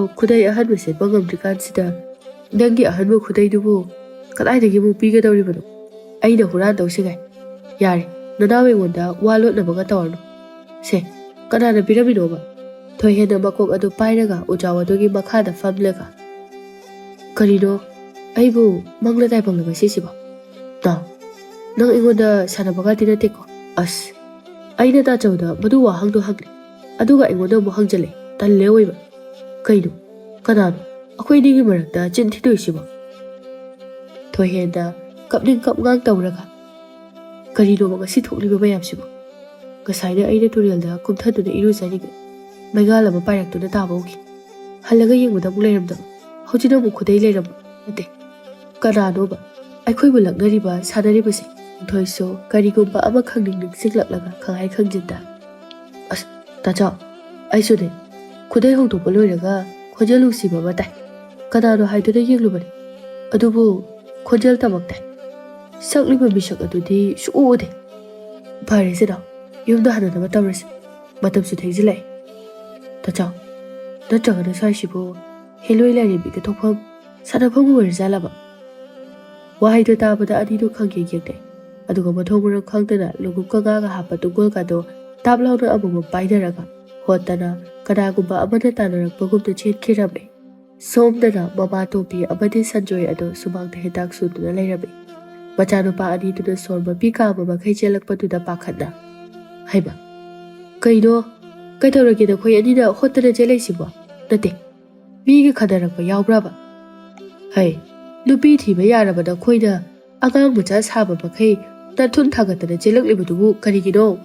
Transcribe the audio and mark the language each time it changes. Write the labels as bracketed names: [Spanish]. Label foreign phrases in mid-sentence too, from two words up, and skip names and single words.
[Manipuri] khudei ahanba setba ngamdrikansida nangi ahanba khudei dubu kadaidagi mu pigadawribano aina huran dawsigai yare nanawe ngonda walotnabaga tawarno se kanana piraminoba thoihena makok adu pairaga ujaw adugi makhada famlaga karino aibu mangla daibanglaga sisiba ta nang ingoda sanabaga dinateko as aina ta chawda madu wahangdo hangre aduga ingoda mu hangjale talle oiba kaino kanano akhoi nigi marakta chinthidoi thoihena kapning kapngang tawraga karino ngasi thokliba bayam siba kasaina aina turelda kumthaduna iruzaniga maigala ma pairaktuna tabauki halaga yengbuda mu leiramda hojina mu khudei leiram ate kananoba aikhoibu laknariba sanaribase thoiso karigumba ama khangning ningsinglaklaga khangai khangjinda as tacha aisude khudei hongtokpa loiraga khojelu siba matai kanano haiduna yenglubani adubu khojel tamaktai sakliba misak adudi suude phare sida yumda hanana tawrase matamsu thengjilai tacha natragana saisibu heloi lairembi ka thokpham sanafam warizalaba wahaido tabada adidu khangye yekte aduga mathongmurang khangtana lugum kanga hapa tungol kado tablawna amuma paidaraga hotana kanagumba amana tanarakpagumna chenkhirabe somdana mama topi amadi sanjoy ado sumangta hidak suduna lairabe machanupa aniduna sorma pika amama khaichelakpaduda pakhatna haiba kaino kaitawrage da khoi anina hotana jelaisibo nate migi khadarakpa yawbraba hai nupi thiba yaraba da khoida agang macha saba bakai nathun thagatana jelaklibudubu karigino